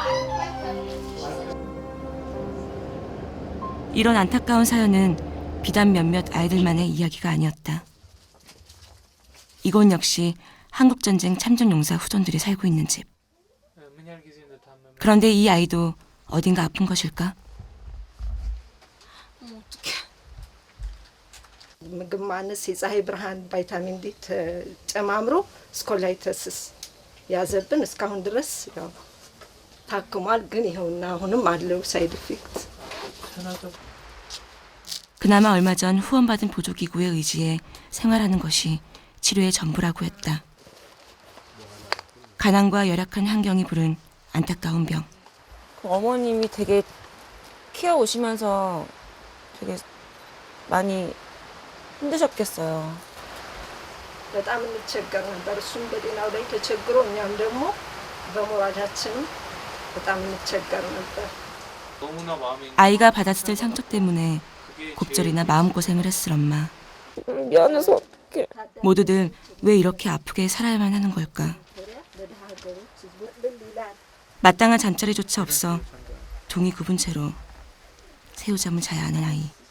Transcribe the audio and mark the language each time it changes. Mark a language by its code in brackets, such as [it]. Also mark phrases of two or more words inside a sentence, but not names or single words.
[ko] 이런 안타까운 사연은 비단 몇몇 아이들만의 이야기가 아니었다. 이곳 역시 한국전쟁 참전용사 후손들이 살고 있는 집. 그런데 이 아이도 어딘가 아픈 것일까? [am] ምግብ ማነስ የፀሐይ ብርሃን ቫይታሚን ዲ ጨማምሮ ስኮላይተስስ ያዘብን እስካሁን ድረስ ያው ታክሟል። ግን ይኸውና አሁንም አለው [en] side effect። [ko] 그나마 얼마 전 후원받은 보조기구에 의지해 생활하는 것이 치료의 전부라고 했다. 가난과 열악한 환경이 부른 안타까운 병. 어머님이 되게 키워오시면서 되게 많이 힘드셨겠어요. [am] በጣም እንቸገር ነበር። እሱም በጤናው ላይ ተቸግሮ እኛም ደግሞ በሞራላችንም በጣም እንቸገር ነበር። [ko] 너무나 마음이 아이가 받았을 상처 때문에 곱절이나 마음고생을 했을 엄마. 미안해서 어떡해. 모두들 왜 이렇게 아프게 살아야만 하는 걸까? 마땅한 잠자리조차 없어 동이 굽은 채로 새우잠을 자야 하는 아이.